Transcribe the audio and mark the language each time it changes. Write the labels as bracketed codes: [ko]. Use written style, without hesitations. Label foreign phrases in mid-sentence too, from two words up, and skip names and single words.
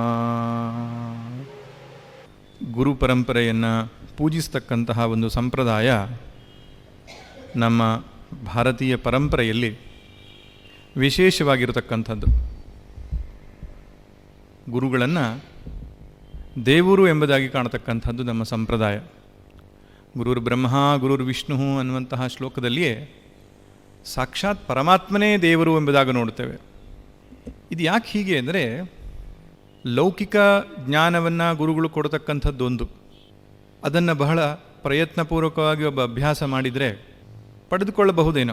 [kn] ಗುರು ಪರಂಪರೆಯನ್ನು ಪೂಜಿಸ್ತಕ್ಕಂತಹ ಒಂದು ಸಂಪ್ರದಾಯ ನಮ್ಮ ಭಾರತೀಯ ಪರಂಪರೆಯಲ್ಲಿ ವಿಶೇಷವಾಗಿರತಕ್ಕಂಥದ್ದು. ಗುರುಗಳನ್ನು ದೇವರು ಎಂಬುದಾಗಿ ಕಾಣತಕ್ಕಂಥದ್ದು ನಮ್ಮ ಸಂಪ್ರದಾಯ. [sa] ಗುರುರ್ ಬ್ರಹ್ಮ ಗುರುರ್ ವಿಷ್ಣು [kn] ಅನ್ನುವಂತಹ ಶ್ಲೋಕದಲ್ಲಿಯೇ ಸಾಕ್ಷಾತ್ ಪರಮಾತ್ಮನೇ ದೇವರು ಎಂಬುದಾಗಿ ನೋಡ್ತೇವೆ. ಇದು ಯಾಕೆ ಹೀಗೆ ಅಂದರೆ, ಲೌಕಿಕ ಜ್ಞಾನವನ್ನು ಗುರುಗಳು ಕೊಡತಕ್ಕಂಥದ್ದೊಂದು, ಅದನ್ನು ಬಹಳ ಪ್ರಯತ್ನಪೂರ್ವಕವಾಗಿ ಒಬ್ಬ ಅಭ್ಯಾಸ ಮಾಡಿದರೆ ಪಡೆದುಕೊಳ್ಳಬಹುದೇನೋ.